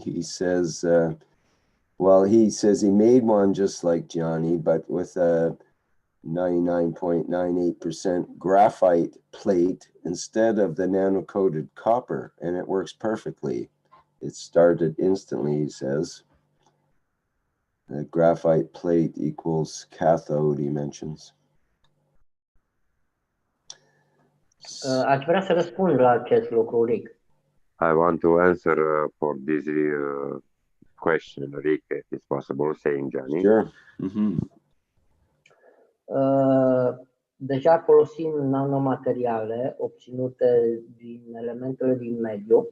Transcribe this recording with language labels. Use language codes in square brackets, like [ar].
[en] He says, he says he made one just like Gianni, but with a 99.98% graphite plate instead of the nano-coated copper, and it works perfectly. It started instantly, he says. The graphite plate equals cathode, he mentions. [ro] Aș vrea să răspund la acest lucru, Rick. [en] I want to answer for this question, Rick, if it's possible, saying Gianni. Sure. Mm-hmm. [ro] Deja folosim nanomateriale obținute din elementele din mediu.